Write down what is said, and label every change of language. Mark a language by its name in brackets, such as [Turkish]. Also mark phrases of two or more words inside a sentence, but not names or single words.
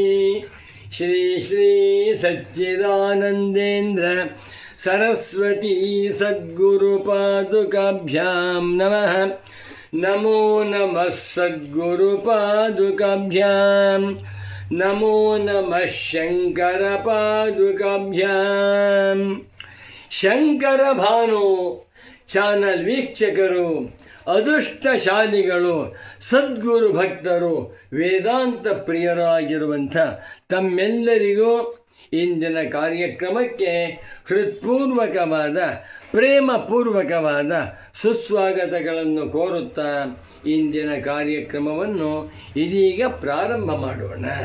[Sanskrit] श्री श्री सच्चिदानन्देन्द्र सरस्वती सद्गुरुपादुकाभ्यां नमः। नमो नमः सद्गुरुपादुकाभ्यां नमो नमः शंकरपादुकाभ्यां। [Kannada] ಶಂಕರ ಭಾನು ಚಾನಲ್ ವೀಕ್ಷಕರು, ಅದೃಷ್ಟಶಾಲಿಗಳು, ಸದ್ಗುರು ಭಕ್ತರು, ವೇದಾಂತ ಪ್ರಿಯರಾಗಿರುವಂಥ ತಮ್ಮೆಲ್ಲರಿಗೂ ಇಂದಿನ ಕಾರ್ಯಕ್ರಮಕ್ಕೆ ಹೃತ್ಪೂರ್ವಕವಾದ ಪ್ರೇಮಪೂರ್ವಕವಾದ ಸುಸ್ವಾಗತಗಳನ್ನು ಕೋರುತ್ತಾ ಇಂದಿನ ಕಾರ್ಯಕ್ರಮವನ್ನು ಇದೀಗ ಪ್ರಾರಂಭ ಮಾಡೋಣ.